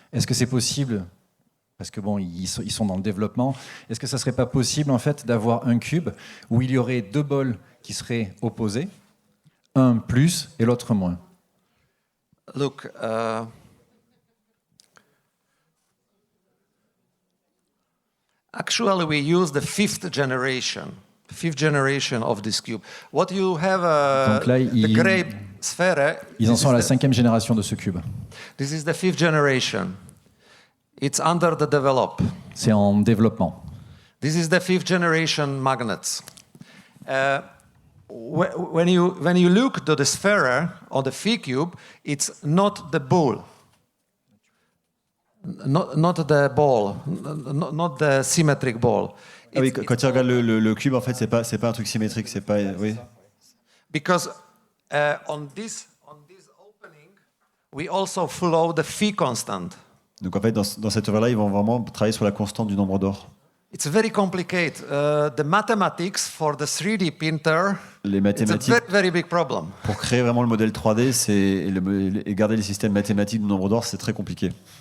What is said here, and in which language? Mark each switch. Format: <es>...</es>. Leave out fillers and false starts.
<fr>Est-ce que c'est possible? Parce que bon, ils sont dans le développement. Est-ce que ça serait pas possible en fait d'avoir un cube où il y aurait deux bols qui seraient opposés, un plus et l'autre moins?</fr> <en>Look, actually we use the fifth generation of this cube. What you have,</en> <fr>donc là,</fr> <en>the gray sphere.</en> <fr>Ils en sont à la 5e génération de ce cube.</fr> <en>This is the fifth generation. It's under the develop.</en> <fr>C'est en développement.</fr> <en>This is the 5th generation magnets. When you look to the sphere or the PhiCube, it's not the ball. Not the ball, not the symmetric ball.</en> <fr>Ah oui, quand tu regardes le cube, en fait, c'est pas un truc symétrique, c'est pas, oui.</fr> <en>Because on this opening, we also flow the phi constant.</en> <fr>Donc en fait, dans cette œuvre-là, ils vont vraiment travailler sur la constante du nombre d'or.</fr> <en>It's very complicated. The mathematics for the 3D printer,</en> <fr>Les mathématiques,</fr> <en>it's a very big problem.</en> <fr>pour créer vraiment le modèle 3D, et garder les systèmes mathématiques du nombre d'or, c'est très compliqué.</fr>